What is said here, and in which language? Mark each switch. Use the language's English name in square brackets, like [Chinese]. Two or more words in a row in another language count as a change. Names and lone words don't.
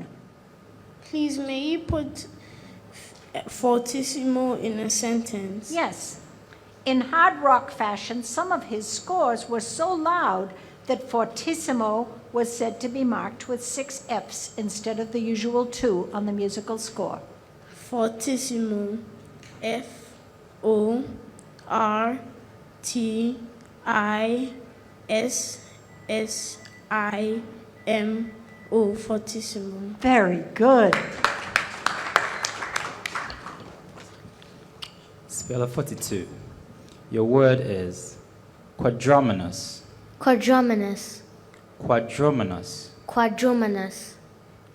[English] Please, may you put fortissimo in a sentence? Yes. In hard rock fashion, some of his scores were so loud that fortissimo was said to be marked with 6 Fs instead of the usual 2 on the musical score. Fortissimo. F-O-R-T-I-S-S-I-M-O. Fortissimo. Very good. Speller 42. Your word is quadromenous. Quadromenous. Quadromenous. Quadromenous.